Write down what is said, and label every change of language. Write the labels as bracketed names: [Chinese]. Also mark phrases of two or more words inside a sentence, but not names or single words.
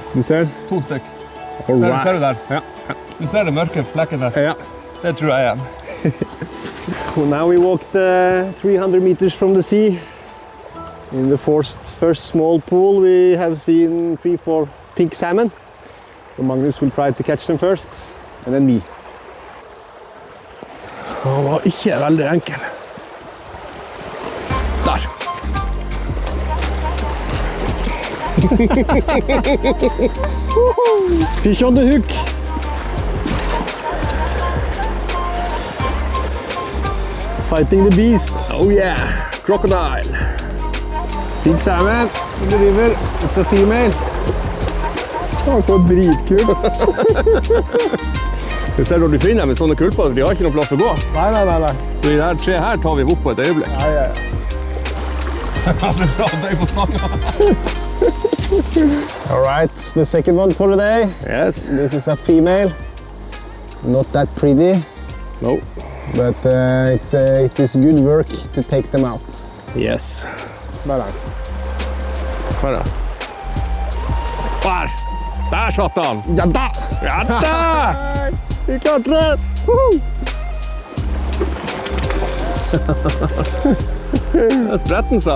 [Norwegian] Du ser? 2 stykk. Alright. Ser du der? Ja. Du ser det mørke flekken der? Ja. Det tror jeg igjen. [English] Well, now we walked 300 meters from the sea. In the first small pool we have seen 3-4 pink salmon. So Magnus will try to catch them first, and then me. Han var ikke veldig enkel. Der. Fish on the hook. Fighting the beast. Oh yeah, crocodile. Pink salmon in the river. It's a female. [Norwegian] Det var dritkul. Du ser når du finner dem i sånne kulper, de har ikke noen plass å gå. Nei. Så de her 3 her tar vi opp på et øyeblikk. Ja. Det er bra, det er på snakken. [English] All right, the second one for the day. Yes. This is a female. Not that pretty, No. but it is good work to take them out. Yes. [Norwegian] Bare. Hør da. Der! Der satt han! Ja da! Ja da! Vi klarte det! Det er spretten sak.